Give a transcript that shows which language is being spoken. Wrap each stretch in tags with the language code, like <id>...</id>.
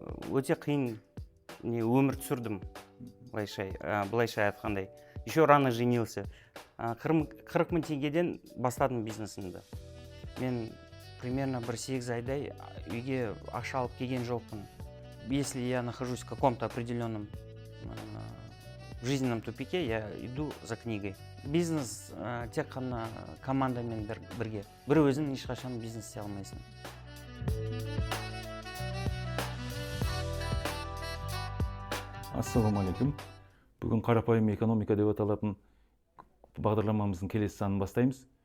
<kk>өте қиын өмір түсірдім, былайша айтқандай.</kk> <ru>Еще рано женился.</ru> <kk>40 мың теңгеден бастадым бизнесімді. Мен примерно бір 8 айдай үйге ақша алып келген жоқпын.</kk> <ru>Если я нахожусь в каком-то определенном жизненном тупике, я иду за книгой.</ru> <kk>Бизнес тек қана командамен бірге. Бір өзің ешқашан бизнес істей алмайсың. Ассалаумағалейкум. Бүгін қарапайым экономика деп аталатын бағдарламамыздың келесі санын бастаймыз.</kk>